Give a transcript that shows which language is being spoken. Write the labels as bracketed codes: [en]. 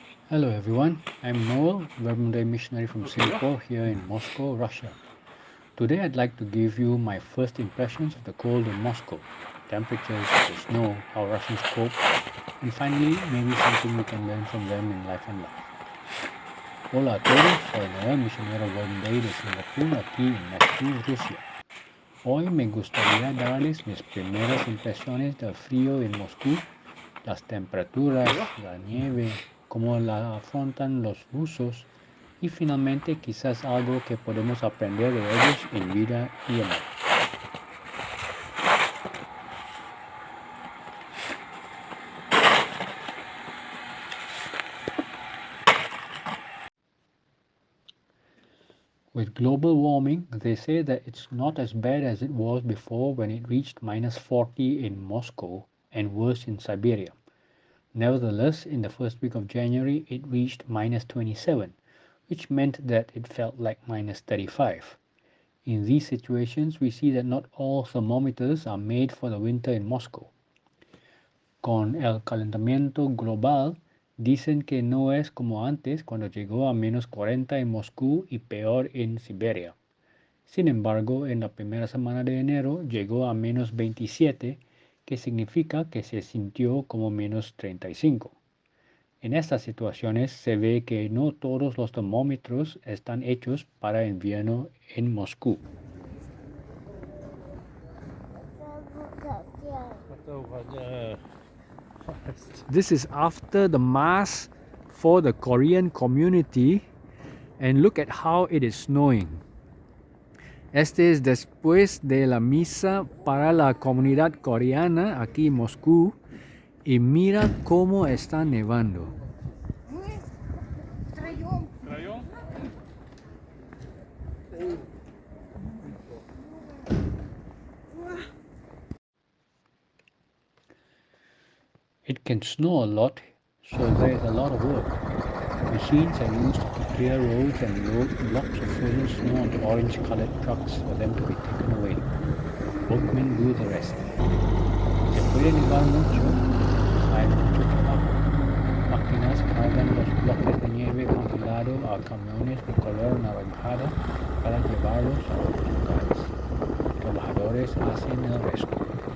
[en] Hello everyone, I'm Noel, Meramente missionary from Singapore here in Moscow, Russia. Today I'd like to give you my first impressions of the cold in Moscow, the temperatures, the snow, how Russians cope, and finally maybe something we can learn from them in life and love. [es] Hola a todos, soy Noel, misionero voluntario de Singapur aquí en Moscú, Rusia. Hoy me gustaría darles mis primeras impresiones del frío en Moscú, las temperaturas, la nieve, cómo la afrontan los rusos y finalmente quizás algo que podemos aprender de ellos en vida y amor. [en] With global warming, they say that it's not as bad as it was before when it reached -40 in Moscow and worse in Siberia. Nevertheless, in the first week of January, it reached -27, which meant that it felt like -35. In these situations, we see that not all thermometers are made for the winter in Moscow. [es] Con el calentamiento global, dicen que no es como antes cuando llegó a -40 en Moscú y peor en Siberia. Sin embargo, en la primera semana de enero llegó a -27, que significa que se sintió como -35. En estas situaciones se ve que no todos los termómetros están hechos para invierno en Moscú. [en] This is after the mass for the Korean community, and look at how it is snowing. [es] Este es después de la misa para la comunidad coreana aquí en Moscú y mira cómo está nevando. [en] It can snow a lot, so there is a lot of work. Machines are used to clear roads and load blocks of frozen snow onto orange-colored trucks for them to be taken away. Workmen do the rest. [es] Se puede nevar mucho, hay mucho trabajo. Máquinas cargan los bloques de nieve congelado a camiones de color naranjada para llevarlos a otros lugares. Trabajadores hacen el resto.